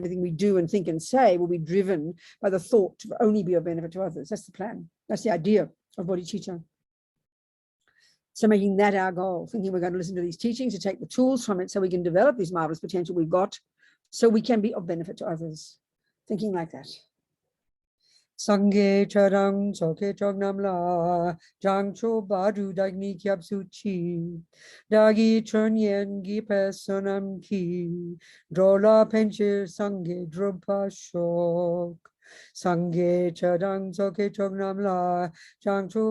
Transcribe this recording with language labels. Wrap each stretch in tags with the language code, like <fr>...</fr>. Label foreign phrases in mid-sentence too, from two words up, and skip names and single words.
<en>Everything we do and think and say will be driven by the thought to only be of benefit to others. That's the plan. That's the idea of bodhicitta. So making that our goal, thinking we're going to listen to these teachings to take the tools from it so we can develop this marvelous potential we've got so we can be of benefit to others. Thinking like that.</en> <bo>སངས་རྒྱས་ཆོས་དང་ཚོགས་ཀྱི་མཆོག་རྣམས་ལ། བྱང་ཆུབ་བར་དུ་བདག་ནི་སྐྱབས་སུ་མཆི། བདག་གིས་སྦྱིན་སོགས་བགྱིས་པའི་བསོད་ནམས་ཀྱིས འགྲོ་ལ་ཕན་ཕྱིར་སངས་རྒྱས་འགྲུབ་པར་ཤོག། སངས་རྒྱས་ཆོས་དང་ཚོགས་ཀྱི་མཆོག་རྣམས་ལ། བྱང་ཆུབ</bo>